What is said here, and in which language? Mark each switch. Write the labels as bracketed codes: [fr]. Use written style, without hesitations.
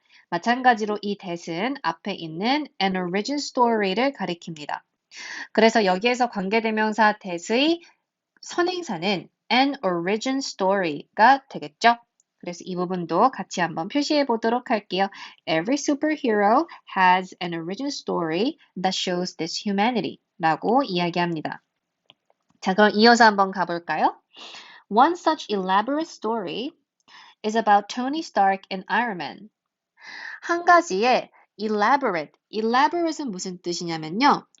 [ko] 마찬가지로 이 that은 앞에 있는 [en] an origin story [ko] 를 가리킵니다. 그래서 여기에서 관계대명사 that의 선행사는 [en] an origin story [ko] 가 되겠죠. 그래서 이 부분도 같이 한번 표시해 보도록 할게요. [en] Every superhero has an origin story that shows this humanity [ko] 라고 이야기합니다. 자, 그럼 이어서 한번 가볼까요? [en] One such elaborate story is about Tony Stark and Iron Man. [ko] 한 가지의 elaborate은 무슨 뜻이냐면요.